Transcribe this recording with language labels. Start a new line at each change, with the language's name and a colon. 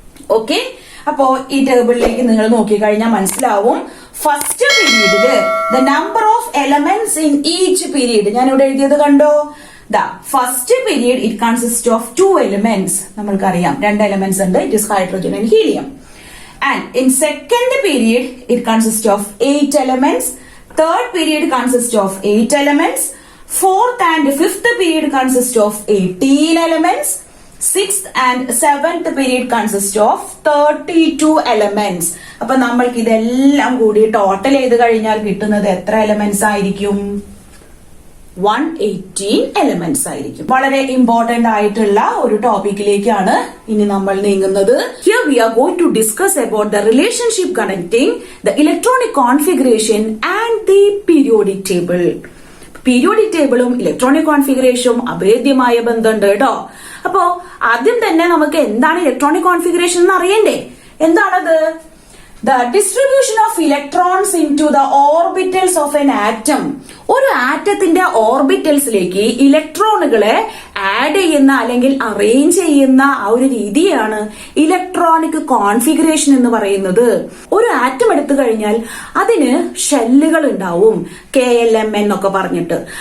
Malayalam: Okay, അപ്പോ ഈ ടേബിളിലേക്ക് നിങ്ങൾ നോക്കിക്കഴിഞ്ഞാൽ മനസ്സിലാവും.
English: first പീരീഡില് the number of elements in each period
Malayalam: ഞാൻ ഇവിടെ എഴുതിയത് കണ്ടോ?
English: The first period it consist of 2 elements.
Malayalam: നമ്മൾക്കറിയാം 2 എലിമെന്റ്സ് ഉണ്ട്.
English: It is hydrogen and helium. And in second period, it consists of 8 elements. Third period consists of 8 elements. Fourth and fifth period consists of 18 elements. Sixth and seventh period consists of 32 elements.
Malayalam: അപ്പൊ നമ്മൾക്ക് ഇതെല്ലാം കൂടി total ചെയ്ത് കഴിഞ്ഞാൽ കിട്ടുന്നത് എത്ര elements ആയിരിക്കും? 118 elements ആയിരിക്കും. വളരെ ഇമ്പോർട്ടന്റ് ആയിട്ടുള്ള ഒരു ടോപ്പിക്കിലേക്കാണ് ഇനി നമ്മൾ നീങ്ങുന്നത്.
English: Here we are going to discuss about the relationship connecting the electronic configuration and the periodic table.
Malayalam: Periodic ടേബിളും ഇലക്ട്രോണിക് കോൺഫിഗറേഷനും അഭേദ്യമായ ബന്ധമുണ്ട് കേട്ടോ. അപ്പോ ആദ്യം തന്നെ നമുക്ക് എന്താണ് ഇലക്ട്രോണിക് കോൺഫിഗറേഷൻ എന്ന് അറിയണ്ടേ? എന്താണത്?
English: The distribution of electrons into the orbitals of an atom.
Malayalam: ഒരു ആറ്റത്തിന്റെ ഓർബിറ്റൽസിലേക്ക് ഇലക്ട്രോണുകളെ ആഡ് ചെയ്യുന്ന അല്ലെങ്കിൽ അറേഞ്ച് ചെയ്യുന്ന ആ ഒരു രീതിയാണ് ഇലക്ട്രോണിക് കോൺഫിഗറേഷൻ എന്ന് പറയുന്നത്. ഒരു ആറ്റം എടുത്തു കഴിഞ്ഞാൽ അതിന് ഷെല്ലുകൾ ഉണ്ടാവും, KLM എന്നൊക്കെ പറഞ്ഞിട്ട്.